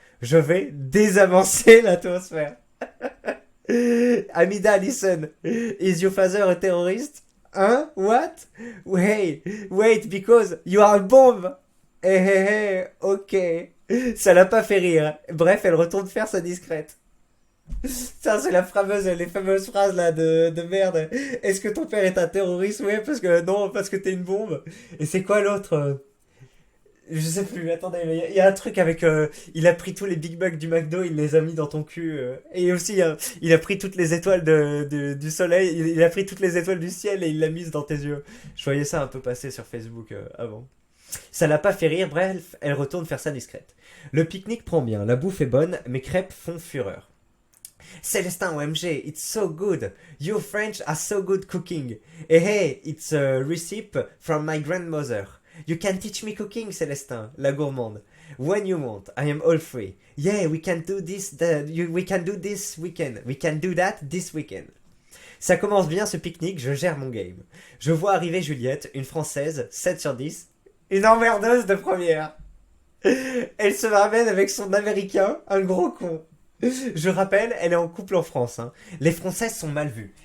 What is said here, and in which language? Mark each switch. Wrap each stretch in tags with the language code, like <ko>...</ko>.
<fr>Je vais désamorcer l'atmosphère.</fr> <en>Hamida, listen. Is your father a terrorist? Hein? What? Hey, wait, because you are a bomb.</en> <fr>Eh eh eh, ok. Ça l'a pas fait rire. Bref, elle retourne faire sa discrète. Ça, c'est les fameuses phrases là de merde. Est-ce que ton père est un terroriste? Ouais, parce que non, parce que t'es une bombe. Et c'est quoi l'autre? Je sais plus, attendez, il y a un truc avec. Il a pris tous les Big Macs du McDo, il les a mis dans ton cul. Et aussi, il a pris toutes les étoiles du soleil, il a pris toutes les étoiles du ciel et il l'a mise dans tes yeux. Je voyais ça un peu passer sur Facebook avant. Ça l'a pas fait rire, bref, elle retourne faire ça discrète. Le pique-nique prend bien, la bouffe est bonne, mes crêpes font fureur.</fr> <en>Célestin OMG, it's so good. You French are so good cooking. Hey, hey, it's a recipe from my grandmother. You can teach me cooking, Célestin,</en> <fr>la gourmande.</fr> <en>When you want, I am all free. Yeah, we can do we can do this weekend. We can do that this weekend.</en> <fr>Ça commence bien ce pique-nique, je gère mon game. Je vois arriver Juliette, une française, 7 sur 10. Une emmerdeuse de première. Elle se ramène avec son américain, un gros con. Je rappelle, elle est en couple en France. Hein. Les Françaises sont mal vues.</fr>